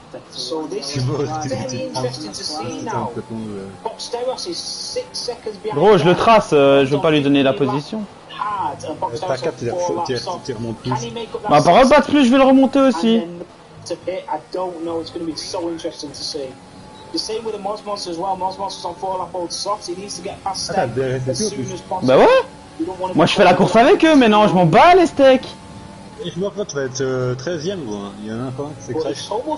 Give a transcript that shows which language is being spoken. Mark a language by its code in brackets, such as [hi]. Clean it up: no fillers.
[en] So this is very interesting to see now. Boxteros is 6 seconds behind. [fr] Gros, je le trace, je veux pas lui donner la position. Pas cap, tu remontes plus. Bah, parole Bats Plus, je vais le remonter aussi. [en] To pit, I don't know. It's going to be so interesting to see. The same with the Moz Monster as well. Moz Monster's on 4 lap old soft. He needs to get past Steak as soon as possible. [fr] Bah ouais. Moi je fais la course avec eux, mais non, je m'en bats les steaks. Et je vois que tu vas être 13ème, gros. Il y en a un pas qui s'est crash.